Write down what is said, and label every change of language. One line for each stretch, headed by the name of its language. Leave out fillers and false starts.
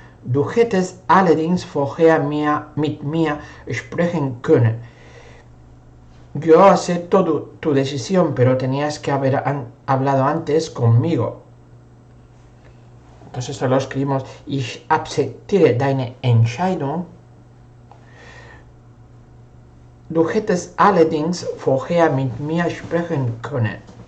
German: Du hättest allerdings vorher mit mir sprechen können.
Spanish: Yo acepto tu decisión, pero tenías que haber hablado antes conmigo. Entonces solo escribimos
German: Ich akzeptiere deine Entscheidung. Du hättest allerdings vorher mit mir sprechen können.